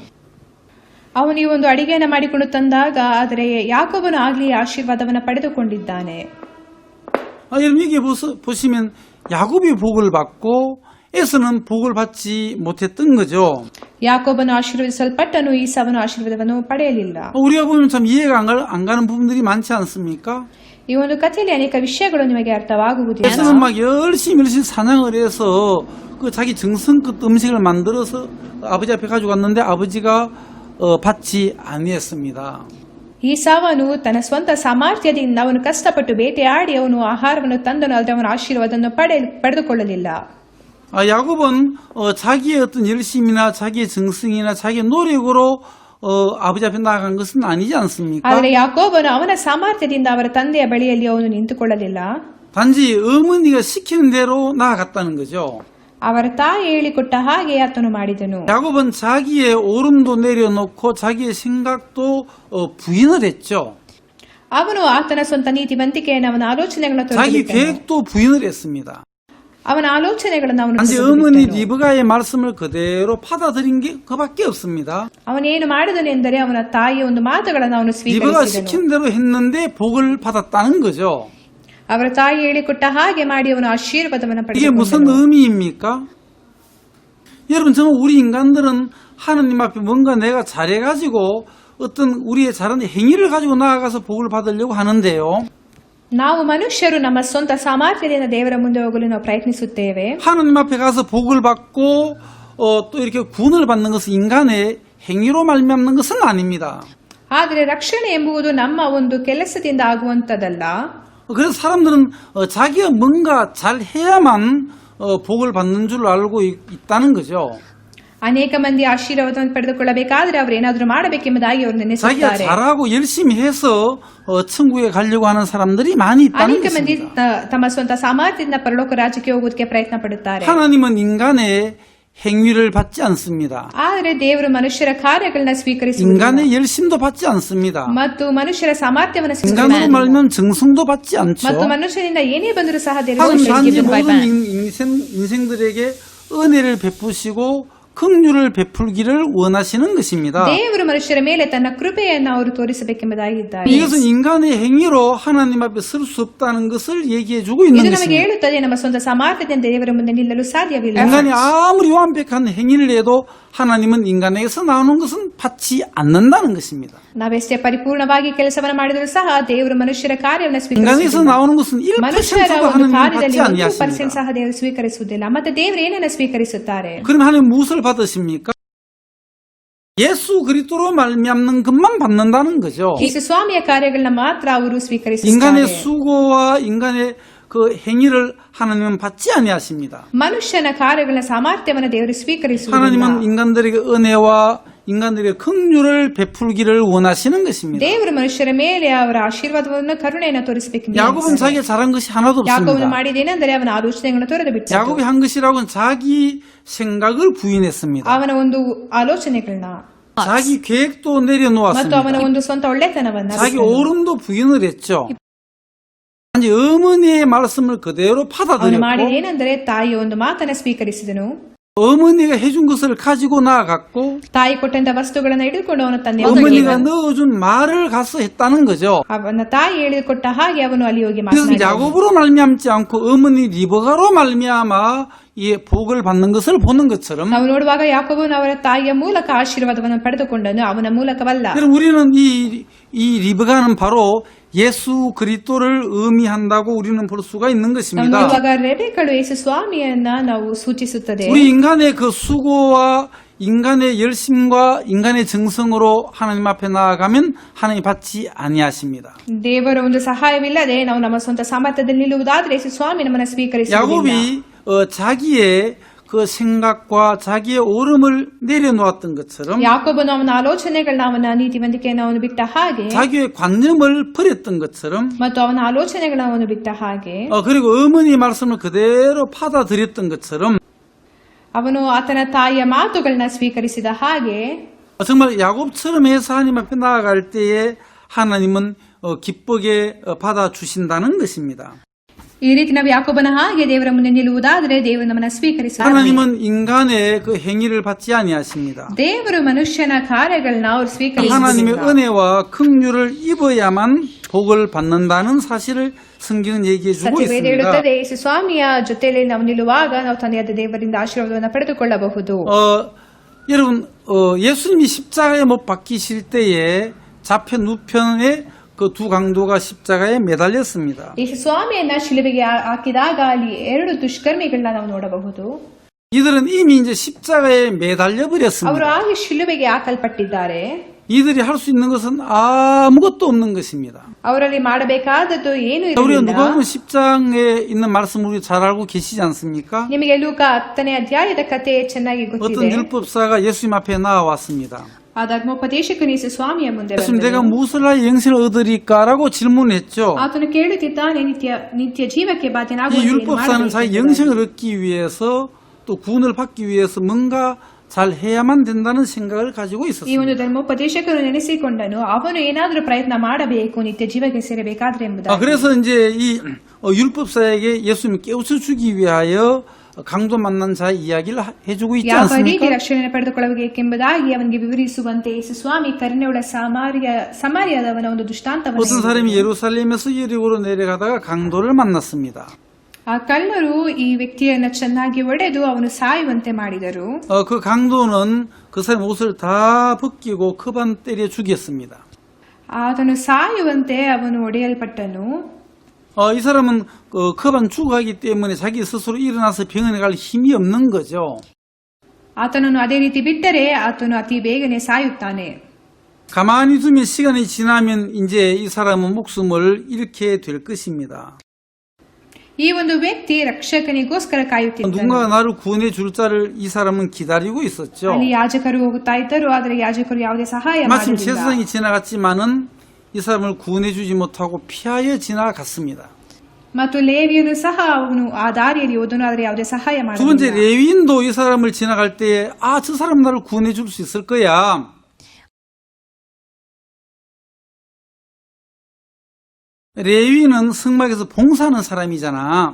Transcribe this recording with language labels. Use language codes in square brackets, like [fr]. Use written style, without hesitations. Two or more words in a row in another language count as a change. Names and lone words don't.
[kn] ಅವನು ಈ ಒಂದು ಅಡಿಗೆಯನ್ನು ಮಾಡಿಕೊಂಡು ತಂದಾಗ ಆದರೆ ಯಾಕೋಬನು ಆಗ್ಲಿ ಆಶೀರ್ವಾದವನ್ನು ಪಡೆದುಕೊಂಡಿದ್ದಾನೆ. [ko] 여러분 여기 보시면 야곱이 복을 받고 에서는 복을 받지 못했던 거죠. [kn] ಯಾಕೋಬನು ಆಶೀರ್ವದಿಸಲ್ಪಟ್ಟನು, ಈಸಾವನು ಆಶೀರ್ವಾದವನ್ನು ಪಡೆಯಲಿಲ್ಲ. [ko] 우리가 보면 참 이해가 안 가는 부분들이 많지 않습니까? [kn] ಈ ಒಂದು ಕಥೆಯಲ್ಲಿ ಅನೇಕ ವಿಷಯಗಳು ನಿಮಗೆ ಅರ್ಥವಾಗುವುದಿಲ್ಲ. [ko] 에서는 막 열심히 사냥을 해서 그 자기 정성껏 음식을 만들어서 아버지 앞에 가지고 갔는데 아버지가 받지 아니했습니다. [kn] ಈಸಾವನು ತನ್ನ ಸ್ವಂತ ಸಾಮರ್ಥ್ಯದಿಂದ ಅವನು ಕಷ್ಟಪಟ್ಟು ಬೇಟೆಯಾಡಿ ಅವನು ಆಹಾರವನ್ನು ತಂದನು, ಅಲ್ಲದೆ ಅವನ ಆಶೀರ್ವಾದವನ್ನು ಪಡೆದುಕೊಳ್ಳಲಿಲ್ಲ. [ko] 야곱은 자기의 어떤 열심이나 자기의 정성이나 자기의 노력으로 아버지 앞에 나아간 것은 아니지 않습니까? [kn] ಆದರೆ ಯಾಕೋಬನು ಅವನ ಸಾಮರ್ಥ್ಯದಿಂದ ಅವರ ತಂದೆಯ ಬಳಿಯಲ್ಲಿ ಅವನು ನಿಂತುಕೊಳ್ಳಲಿಲ್ಲ. [ko] 단지 어머니가 시키는 대로 나아갔다는 거죠. [kn] ಅವರ ತಾಯಿ ಹೇಳಿಕೊಟ್ಟ ಹಾಗೆ ಆತನು ಮಾಡಿದನು. [ko] 야곱은 자기의 오름도 내려놓고 자기의 생각도 부인을 했죠. [kn] ಅವನು ಆತನ ಸ್ವಂತ ನೀತಿವಂತಿಕೆಯನ್ನು ಅವನ ಆಲೋಚನೆಗಳನ್ನು [ko] 자기 [kn] ತೊರೆದು [ko] 계획도 부인을 했습니다. [kn] ಅವನ ಆಲೋಚನೆಗಳನ್ನು ಅವನು [ko] 단지 어머니 리브가의 말씀을 그대로 받아들인 게 그밖에 없습니다. [kn] ಅವನೇನು ಮಾಡಿದನು ಎಂದರೆ ಅವನ ತಾಯಿಯ ಒಂದು ಮಾತುಗಳನ್ನು ಅವನು [ko] 리브가 [kn] ಸ್ವೀಕರಿಸಿದನು. [ko] 시킨 대로 했는데 복을 받았다는 거죠. [kn] ಅವರ ತಾಯಿ ಹೇಳಿಕೊಟ್ಟ ಹಾಗೆ ಮಾಡಿ ಅವನು ಆಶೀರ್ವಾದವನ್ನು [ko] 이게 무슨 [kn] ಪಡೆದನು. [ko] 의미입니까? 여러분, 정말 우리 인간들은 하나님 앞에 뭔가 내가 잘해가지고 어떤 우리의 잘한 행위를 가지고 나아가서 복을 받으려고 하는데요. [kn] ನಾವು ಮನುಷ್ಯರು ನಮ್ಮ ಸ್ವಂತ ಸಾಮರ್ಥ್ಯದಿಂದ ದೇವರ ಮುಂದೆ ಹೋಗಲು ನಾವು ಪ್ರಯತ್ನಿಸುತ್ತೇವೆ. [ko] 하나님 앞에 가서 복을 받고 또 이렇게 구원을 받는 것은 인간의 행위로 말미암는 것은 아닙니다. [kn] ಆದರೆ ರಕ್ಷಣೆ ಎಂಬುದು ನಮ್ಮ ಒಂದು ಕೆಲಸದಿಂದ ಆಗುವಂತದಲ್ಲ. [ko] 그래서 사람들은 자기가 뭔가 잘 해야만 복을 받는 줄 알고 있다는 거죠. [kn] ಅನೇಕ ಮಂದಿ ಆಶೀರ್ವಾದವನ್ನು ಪಡೆದುಕೊಳ್ಳಬೇಕಾದ್ರೆ ಅವರು ಏನಾದರೂ ಮಾಡಬೇಕೆಂಬುದಾಗಿ ಅವರು [ko] 자기가 [kn] ನೆನೆಸುತ್ತಾರೆ. [ko] 잘하고 열심히 해서 천국에 가려고 하는 사람들이 많이 있다는 [kn] ಅನೇಕ ಮಂದಿ [ko] 것입니다. [kn] ತಮ್ಮ ಸ್ವಂತ ಸಾಮರ್ಥ್ಯದಿಂದ ಪರಲೋಕ ರಾಜ್ಯಕ್ಕೆ ಹೋಗೋದಕ್ಕೆ ಪ್ರಯತ್ನ ಪಡುತ್ತಾರೆ. [ko] 하나님은 인간의 행위를 받지 않습니다. [kn] ಆದರೆ ದೇವರು ಮನುಷ್ಯರ ಕಾರ್ಯಗಳನ್ನ ಸ್ವೀಕರಿಸುವುದಿಲ್ಲ [ko] 인간의 열심도 받지 않습니다. [kn] ಮತ್ತು ಮನುಷ್ಯರ ಸಾಮರ್ಥ್ಯವನ್ನು [ko] 인간으로 [kn] ಸ್ವೀಕರಿಸುವುದಿಲ್ಲ. [ko] 말하면 정성도 받지 않죠. [kn] ಮತ್ತು ಮನುಷ್ಯನಿಂದ ಏನೇ ಬಂದರೂ ಸಹ [ko] 하나님 단지 [kn] ದೇವರು [ko] 모든 인생들에게 은혜를 베푸시고 긍휼을 베풀기를 원하시는 것입니다. [kn] ದೇವರು ಮನುಷ್ಯರ ಮೇಲೆ ತನ್ನ ಕೃಪೆಯನ್ನು ಅವರು ತೋರಿಸಬೇಕೆಂಬುದಾಗಿದ್ದಾರೆ. [ko] 이것은 인간의 행위로 하나님 앞에 설 수 없다는 것을 얘기해 주고 있는 [kn] ಇದು ನಮಗೆ [ko] 것입니다. [kn] ಹೇಳುತ್ತದೆ ನಮ್ಮ ಸ್ವಂತ ಸಾಮರ್ಥ್ಯದಿಂದ ದೇವರ ಮುಂದೆ ನಿಲ್ಲಲು ಸಾಧ್ಯವಿಲ್ಲ. [ko] 인간이 아무리 완벽한 행위를 해도 하나님은 인간에게서 나오는 것은 받지 않는다는 것입니다. [kn] ನಾವೆಷ್ಟೇ ಪರಿಪೂರ್ಣವಾಗಿ ಕೆಲಸವನ್ನು ಮಾಡಿದರೂ ಸಹ ದೇವರು ಮನುಷ್ಯರ ಕಾರ್ಯವನ್ನು [ko] 인간에서 [kn] ಸ್ವೀಕರಿಸುವುದಿಲ್ಲ. [ko] 나오는 것은 1%도 [kn] ಮನುಷ್ಯರ ಒಂದು [ko] 하나님은 [kn] ಕಾರ್ಯದಲ್ಲಿ [ko] 받지 1% 아니하십니다. [kn] ಸಹ ದೇವರು ಸ್ವೀಕರಿಸುವುದಿಲ್ಲ. ಮತ್ತೆ ದೇವರು ಏನನ್ನು ಸ್ವೀಕರಿಸುತ್ತಾರೆ? [ko] 그럼 하나님 무엇을 받으십니까? 예수 그리스도로 말미암는 것만 받는다는 거죠. [kn] ಯೇಸು ಸ್ವಾಮಿಯ ಕಾರ್ಯಗಳನ್ನ ಮಾತ್ರ ಅವರು [ko] 인간의 [kn] ಸ್ವೀಕರಿಸುತ್ತಾರೆ. [ko] 수고와 인간의 그 행위를 하나님은 받지 아니하십니다. [kn] ಮನುಷ್ಯನ ಕಾರ್ಯಗಳ ಸಾಮರ್ಥ್ಯವನ್ನು ದೇವರು ಸ್ವೀಕರಿಸುವುದಿಲ್ಲ. [ko] 하나님은 인간들에게 은혜와 인간들에게 긍휼을 베풀기를 원하시는 것입니다. [kn] ದೇವರು ಮನುಷ್ಯರ ಮೇಲೆ ಅವರ ಆಶೀರ್ವಾದವನ್ನು ಕರುಣೆಯನ್ನು ತೋರಿಸಬೇಕು. [ko] 야곱은 자기가 잘한 것이 하나도 [kn] ಯಾಕೋಬನು [ko] 없습니다. [kn] ಮಾಡಿದೇನೆಂದರೆ ಅವನ ಆಲೋಚನೆಗಳನ್ನು ತೊರೆದು ಬಿಟ್ಟ. [ko] 야곱이 한 것이라고는 자기 생각을 부인했습니다. [kn] ಅವನ ಒಂದು ಆಲೋಚನೆಗಳನ್ನ [ko] 자기 계획도 [kn] ಮತ್ತು [ko] 내려놓았습니다. [kn] ಅವನ ಒಂದು ಸ್ವಂತ ಒಳ್ಳೆತನವನ್ನ [ko] 자기 옳음도 부인을 했죠. 단지 어머니의 말씀을 그대로 [kn] ಅವನು [ko] 받아들였고 [kn] ಮಾಡಿದೇನೆಂದರೆ ತಾಯಿಯ ಒಂದು ಮಾತನ್ನ ಸ್ವೀಕರಿಸಿದನು. [ko] 어머니가 해준 것을 가지고 나아갔고 [kn] ತಾಯಿ ಕೊಟ್ಟಂತ ವಸ್ತುಗಳನ್ನು ಹಿಡಿದುಕೊಂಡು ಅವನ ತಂದೆ [ko] 어머니가 넣어준 말을 가서 했다는 거죠. [kn] ಅವನ ತಾಯಿ ಹೇಳಿಕೊಟ್ಟ ಹಾಗೆ ಅವನು ಅಲ್ಲಿ ಹೋಗಿ [ko] 그래서 [kn] ಮಾತನಾಡಿದನು. [ko] 야곱으로 말미암지 않고 어머니 리브가로 말미암아 이 복을 받는 것을 보는 것처럼 [kn] ನಾವು ನೋಡುವಾಗ ಯಾಕೋಬನು ಅವರ ತಾಯಿಯ ಮೂಲಕ ಆಶೀರ್ವಾದವನ್ನು ಪಡೆದುಕೊಂಡನು, ಅವನ ಮೂಲಕವಲ್ಲ. [ko] 그럼 우리는 이 리브가는 바로 예수 그리스도를 의미한다고 우리는 볼 수가 있는 [kn] ನಾವು [ko] 것입니다. [kn] ನೋಡುವಾಗ ರೆಬೆಕ್ಕಳು ಯೇಸು ಸ್ವಾಮಿಯನ್ನ ನಾವು ಸೂಚಿಸುತ್ತದೆ. [ko] 우리 인간의 그 수고와 인간의 열심과 인간의 정성으로 하나님 앞에 나아가면 하나님 받지 아니하십니다. [kn] ದೇವರ ಒಂದು ಸಹಾಯವಿಲ್ಲದೆ ನಾವು ನಮ್ಮ ಸ್ವಂತ ಸಾಮರ್ಥ್ಯದಲ್ಲಿ ನಿಲ್ಲುವುದಾದರೆ ಯೇಸು ಸ್ವಾಮಿ ನಮ್ಮನ್ನು ಸ್ವೀಕರಿಸುವುದಿಲ್ಲ. [ko] 야곱이 자기의 그 생각과 자기의 오름을 내려놓았던 것처럼 [kn] ಯಾಕೋಬನು ಅವನ ಆಲೋಚನೆಗಳನ್ನ ಅವನ ನೀತಿವಂತಿಕೆಯನ್ನು ಅವನು ಬಿಟ್ಟ ಹಾಗೆ [ko] 자기의 관념을 버렸던 것처럼 [kn] ಮತ್ತು ಅವನ ಆಲೋಚನೆಗಳನ್ನ ಅವನು ಬಿಟ್ಟ ಹಾಗೆ [ko] 그리고 어머니의 말씀을 그대로 받아들였던 것처럼 [kn] ಅವನು ಆತನ ತಾಯಿಯ ಮಾತುಗಳನ್ನ ಸ್ವೀಕರಿಸಿದ ಹಾಗೆ [ko] 정말 야곱처럼 해서 하나님 앞에 나아갈 때에 하나님은 기쁘게 받아주신다는 것입니다. [kn] ಈ ರೀತಿ ನಾವು ಯಾಕೋಬನ ಹಾಗೆ ದೇವರ ಮುಂದೆ ನಿಲ್ಲುವುದಾದರೆ ದೇವರು ನಮ್ಮನ್ನು ಸ್ವೀಕರಿಸುತ್ತಾರೆ. [ko] 하나님은 인간의 그 행위를 받지 아니하십니다. [kn] ದೇವರು ಮನುಷ್ಯನ ಕಾರ್ಯಗಳನ್ನ ಅವರು [ko] 하나님의 [kn] ಸ್ವೀಕರಿಸುವುದಿಲ್ಲ. [ko] 은혜와 긍휼을 입어야만 복을 받는다는 사실을 성경은 얘기해 주고 [kn] ಸತ್ಯವೇದ [ko] 있습니다. [kn] ಹೇಳುತ್ತದೆ ಯೇಸು ಸ್ವಾಮಿಯ ಜೊತೆಯಲ್ಲಿ ನಾವು ನಿಲ್ಲುವಾಗ ನಾವು ತಂದೆಯಾದ ದೇವರಿಂದ ಆಶೀರ್ವಾದವನ್ನು ಪಡೆದುಕೊಳ್ಳಬಹುದು. [ko] 여러분, 예수님이 십자가에 못 박히실 때에 좌편 우편에 그 두 강도가 십자가에 매달렸습니다. [kn] ಯೇಸು ಸ್ವಾಮಿಯನ್ನ ಶಿಲುಬೆಗೆ ಹಾಕಿದಾಗ ಅಲ್ಲಿ ಎರಡು ದುಷ್ಕರ್ಮಿಗಳನ್ನ ನಾವು ನೋಡಬಹುದು. [ko] 이들은 이미 이제 십자가에 매달려 [kn] ಅವರು [ko] 버렸습니다. [kn] ಆಗಿ ಶಿಲುಬೆಗೆ ಹಾಕಲ್ಪಟ್ಟಿದ್ದಾರೆ. [ko] 이들이 할 수 있는 것은 아무것도 없는 것입니다. [kn] ಅವರಲ್ಲಿ ಮಾಡಬೇಕಾದದ್ದು ಏನು [ko] 우리가 [kn] ಇರಲಿಲ್ಲ. [ko] 누가복음 10장에 있는 말씀을 우리 잘 알고 계시지 않습니까? [kn] ನಿಮಗೆ ಲೂಕ 10ನೇ ಅಧ್ಯಾಯದ ಕಥೆ ಚೆನ್ನಾಗಿ [ko] 어떤 [kn] ಗೊತ್ತಿದೆ. [ko] 율법사가 예수님 앞에 나와왔습니다. [kn] ಆ ಧರ್ಮೋಪದೇಶಕನು ಯೇಸು ಸ್ವಾಮಿಯ ಮುಂದೆ [ko] 예수님, [kn] ಬಂದನು. [ko] 내가 무엇을 하여 영생을 얻으리까라고 질문했죠. [kn] ಆತನು ಕೇಳುತ್ತಿದ್ದಾನೆ, ನಿತ್ಯ ಜೀವಕ್ಕೆ [ko] 이 [kn] ಬಾಧ್ಯನಾಗುವಂತೆ ಏನು [ko] 율법사는 [kn] ಮಾಡಬೇಕು [ko] 자기 [kn] ಎಂಬುದಾಗಿ. [ko] 영생을 얻기 위해서 또 구원을 받기 위해서 뭔가 잘 해야만 된다는 생각을 가지고 [kn] ಈ ಒಂದು [ko] 있었습니다. [kn] ಧರ್ಮೋಪದೇಶಕನು ನೆನೆಸಿಕೊಂಡನು, ಅವನು ಏನಾದರೂ ಪ್ರಯತ್ನ ಮಾಡಬೇಕು ನಿತ್ಯ ಜೀವಕ್ಕೆ ಸೇರಬೇಕಾದ್ರೆ ಎಂಬುದಾಗಿ. [ko] 그래서 이제 이 율법사에게 예수님이 깨우쳐 주기 위하여 강도 만난 자의 이야기를 해주고 있지 [kn] ಯಾವ ರೀತಿ [ko] 않습니까? [kn] ರಕ್ಷಣೆ ಪಡೆದುಕೊಳ್ಳಬೇಕೆಂಬುದಾಗಿ ಅವನಿಗೆ ವಿವರಿಸುವಂತೆ ಯೇಸು ಸ್ವಾಮಿ ಕರುಣೆಯುಳ್ಳ ಸಮಾರ್ಯದವನ ಒಂದು [ko] 어떤 [kn] ದೃಷ್ಟಾಂತವನ್ನು [ko] 사람이 예루살렘에서 여리고로 내려가다가 강도를 만났습니다. [kn] ಆ ಕಳ್ಳರು ಈ ವ್ಯಕ್ತಿಯನ್ನ ಚೆನ್ನಾಗಿ ಹೊಡೆದು ಅವನು ಸಾಯುವಂತೆ ಮಾಡಿದರು. [ko] 그 강도는 그 사람 옷을 다 벗기고 커반 때려 죽였습니다. [kn] ಆತನು ಸಾಯುವಂತೆ ಅವನು ಹೊಡೆಯಲ್ಪಟ್ಟನು. [ko] 이 사람은 커반 죽어가기 때문에 자기 스스로 일어나서 병원에 갈 힘이 없는 거죠. [kn] ಆತನನ್ನು ಅದೇ ರೀತಿ ಬಿಟ್ಟರೆ ಆತನು ಅತಿ ಬೇಗನೆ ಸಾಯುತ್ತಾನೆ. [ko] 가만히 두면 시간이 지나면 이제 이 사람은 목숨을 잃게 될 것입니다. [kn] ಈ ಒಂದು ವ್ಯಕ್ತಿ ರಕ್ಷಕನಿಗೋಸ್ಕರ ಕಾಯುತ್ತಿದ್ದನು. [ko] 누군가 나를 구원해 줄 자를 이 사람은 기다리고 있었죠. [kn] ಅಲ್ಲಿ ಯಾಜಕರು ಹೋಗುತ್ತಾ ಇದ್ದರು, ಆದರೆ ಯಾಜಕರು ಯಾವುದೇ ಸಹಾಯ [ko] 마침 [kn] ಮಾಡಲಿಲ್ಲ. [ko] 제사장이 지나갔지만은 이 사람을 구원해 주지 못하고 피하여 지나갔습니다. [kn] ಮತ್ತು ಲೇವಿಯನು ಸಹ ಅವನು ಆ ದಾರಿಯಲ್ಲಿ ಹೋದನು, ಆದರೆ ಯಾವುದೇ ಸಹಾಯ [ko] 두 번째 [kn] ಮಾಡಲಿಲ್ಲ. [ko] 레위인도 이 사람을 지나갈 때 저 사람 나를 구원해 줄 수 있을 거야. 레위는 성막에서 봉사하는 사람이잖아.